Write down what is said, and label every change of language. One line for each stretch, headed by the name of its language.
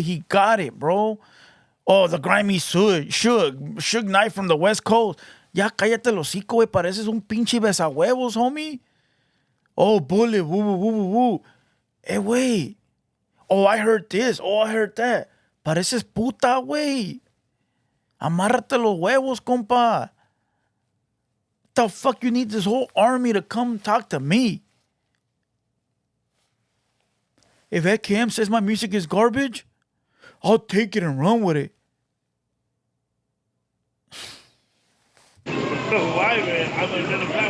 English: He got it, bro. Oh, the grimy Suge Knight from the West Coast.
Spanish: Ya cállate el hocico, güey. Pareces un pinche besahuevos, homie.
English: Oh, bullet, woo. Hey, güey. Oh, I heard this. Oh, I heard that.
Spanish: Pareces puta, güey. Amárrate los huevos, compa.
English: The fuck you need this whole army to come talk to me? If FKM says my music is garbage, I'll take it and run with it. Why, man? I'm a platform.